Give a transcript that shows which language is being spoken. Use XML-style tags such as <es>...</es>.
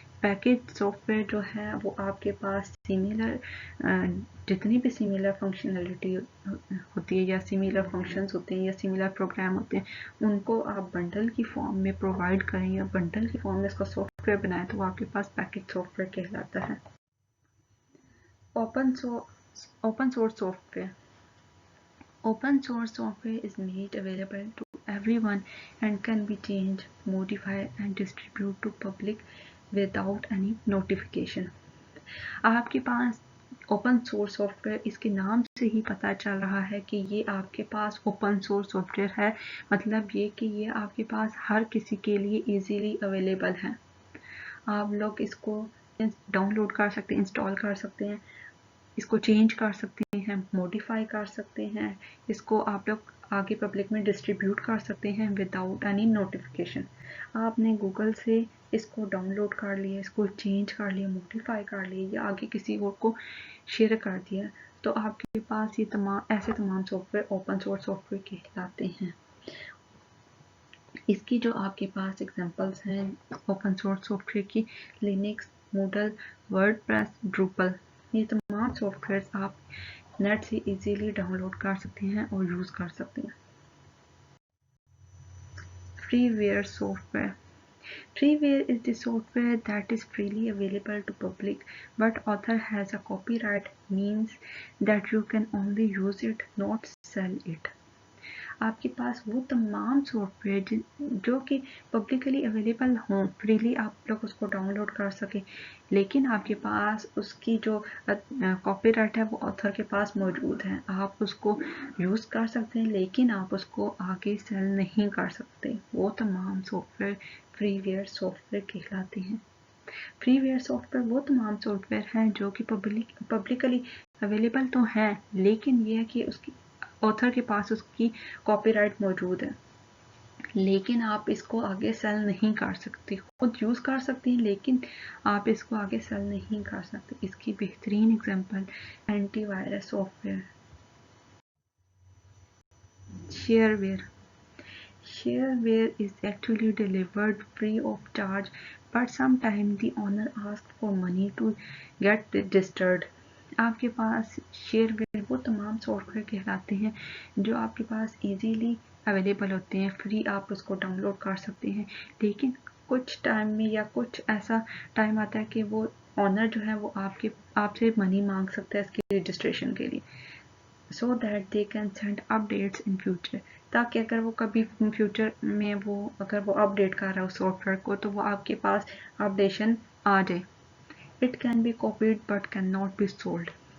<ur>Package soft where جو ہے وہ آپ کے پاس سیملر جتنی بھی سیملر فنکشنالٹی ہوتی ہے یا سیملر فنکشنز ہوتے ہیں یا سیملر پروگرام ہوتے ہیں, ان کو آپ بنڈل کی فارم میں پرووائڈ کریں یا بنڈل کی فارم میں اس کا سافٹ ویئر بنائیں تو وہ آپ کے پاس پیکج سافٹ ویئر کہلاتا ہے.</ur> <en>Open source software. Open source software is made available to everyone and can be changed, modified and distributed to public without any notification.</en> <ur>آپ کے پاس اوپن سورس سافٹ ویئر, اس کے نام سے ہی پتہ چل رہا ہے کہ یہ آپ کے پاس اوپن سورس سافٹ ویئر ہے, مطلب یہ کہ یہ آپ کے پاس ہر کسی کے لیے ایزیلی اویلیبل ہے. آپ لوگ اس کو ڈاؤن لوڈ کر سکتے ہیں, انسٹال کر سکتے ہیں, اس کو چینج کر سکتے ہیں, موڈیفائی کر سکتے ہیں, اس کو آپ لوگ آگے پبلک میں ڈسٹریبیوٹ کر سکتے ہیں</ur> <en>Without any notification.</en> <ur>آپ نے گوگل سے اس کو ڈاؤن لوڈ کر لیا, اس کو چینج کر لیا, موڈیفائی کر لیا یا آگے کسی اور کو شیئر کر دیا تو آپ کے پاس یہ ایسے تمام soft where open source soft where کہلاتے ہیں. اس کی جو آپ کے پاس ایگزامپلس ہیں اوپن سورس سافٹ ویئر کی, لینکس, موڈل, ورڈ پریس, ڈروپل, یہ تمام سافٹ ویئرز آپ نیٹ سے ایزیلی ڈاؤن لوڈ کر سکتے ہیں اور یوز کر سکتے ہیں.</ur> <en>Freeware software. Freeware is the software that is freely available to public, but author has a copyright, means that you can only use it, not sell it.</en> <ur>آپ کے پاس وہ تمام سافٹ ویئر جو کہ publicly available ہوں, freely آپ لوگ اس کو ڈاؤن لوڈ کر سکیں, لیکن آپ کے پاس اس کی جو کاپی رائٹ ہے وہ آتھر کے پاس موجود ہے. آپ اس کو یوز کر سکتے ہیں لیکن آپ اس کو آگے سیل نہیں کر سکتے. وہ تمام soft where free where soft where کہلاتے ہیں. فری ویئر سافٹ ویئر وہ تمام سافٹ ویئر ہیں جو کہ پبلکلی اویلیبل تو ہیں, لیکن یہ ہے کہ اس کی آتھر کے پاس اس کی کاپی رائٹ موجود ہے, لیکن آپ اس کو آگے سیل نہیں کر سکتے. خود یوز کر سکتے ہیں لیکن آپ اس کو آگے سیل نہیں کر سکتے. اس کی بہترین example anti virus soft where.</ur> <en>Shareware. Shareware is actually delivered free of charge, but sometimes the owner asks for money to get registered.</en> <ur>آپ کے پاس شیئر ویئر وہ تمام سافٹ ویئر کہلاتے ہیں جو آپ کے پاس ایزیلی اویلیبل ہوتے ہیں, فری آپ اس کو ڈاؤن لوڈ کر سکتے ہیں, لیکن کچھ ٹائم میں یا کچھ ایسا ٹائم آتا ہے کہ وہ اونر جو ہے وہ آپ سے منی مانگ سکتا ہے اس کی رجسٹریشن کے لیے،</ur> <en>so that they can send updates in future،</en> <ur>تاکہ اگر وہ کبھی فیوچر میں اگر وہ اپڈیٹ کر رہا ہے اس سافٹ ویئر کو تو وہ آپ کے پاس اپڈیشن آ جائے۔</ur> <en>It can be copied but cannot be sold،</en>